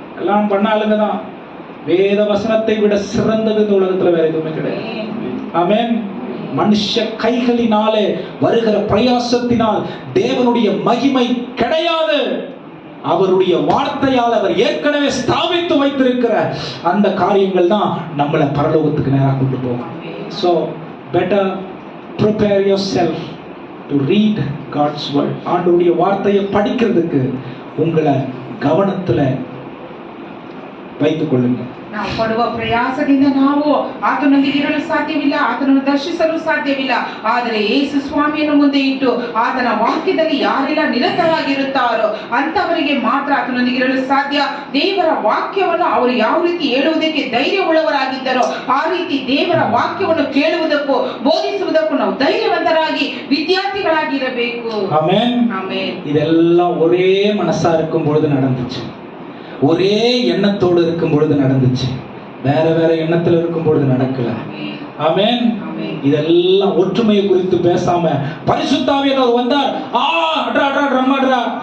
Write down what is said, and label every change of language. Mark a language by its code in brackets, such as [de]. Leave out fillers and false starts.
[ta] எல்லாம் பண்ண ஆளுங்க தான். வேத வசனத்தை விட சிறந்தது இந்த உலகத்துல வேற எதுவுமே கிடையாது. ஆமென். மனுஷ கைகளினாலே வருகிற பிரயாசத்தினால் தேவனுடைய மகிமை கிடையாது. அவருடைய வார்த்தையால் அவர் ஏற்கனவே ஸ்தாபித்து வைத்திருக்கிற அந்த காரியங்கள் தான் நம்மளை பரலோகத்துக்கு நேராக கொண்டு போகும். [en] So better prepare yourself to read God's word. [ta] ஆண்டவருடைய வார்த்தையை படிக்கிறதுக்கு உங்களை கவனத்துல வைத்துக் கொள்ளுங்க. [kn] ನಾವು ಪಡುವ ಪ್ರಯಾಸದಿಂದ ನಾವು ಆತನೊಂದಿಗೆ ಇರಲು ಸಾಧ್ಯವಿಲ್ಲ, ಆತನನ್ನು ದರ್ಶಿಸಲು ಸಾಧ್ಯವಿಲ್ಲ. ಆದರೆ ಯೇಸು ಸ್ವಾಮಿಯನ್ನು ಮುಂದೆ ಇಟ್ಟು ಆತನ ವಾಕ್ಯದಲ್ಲಿ ಯಾರೆಲ್ಲ ನಿರತರಾಗಿರುತ್ತಾರೋ ಅಂತವರಿಗೆ ಮಾತ್ರ ಆತನೊಂದಿಗೆ ಇರಲು ಸಾಧ್ಯ. ದೇವರ ವಾಕ್ಯವನ್ನು ಅವರು ಯಾವ ರೀತಿ ಹೇಳುವುದಕ್ಕೆ ಧೈರ್ಯವುಳ್ಳವರಾಗಿದ್ದರೋ ಆ ರೀತಿ ದೇವರ ವಾಕ್ಯವನ್ನು ಕೇಳುವುದಕ್ಕೂ ಬೋಧಿಸುವುದಕ್ಕೂ ನಾವು ಧೈರ್ಯವಂತರಾಗಿ ವಿದ್ಯಾರ್ಥಿಗಳಾಗಿರಬೇಕು. [ta] ஆமென். ஆமென். இதெல்லாம் ஒரே மனசா இருக்கும் பொழுது நடந்துச்சு, ஒரே எண்ணத்தோடு இருக்கும் பொழுது நடந்துச்சு, வேற வேற எண்ணத்துல இருக்கும் பொழுது நடக்கல. ஆமென். இதெல்லாம் ஒற்றுமையை குறித்து பேசாம பரிசுத்த ஆவியானவர் வந்தார், ட்ரம்மாடுறா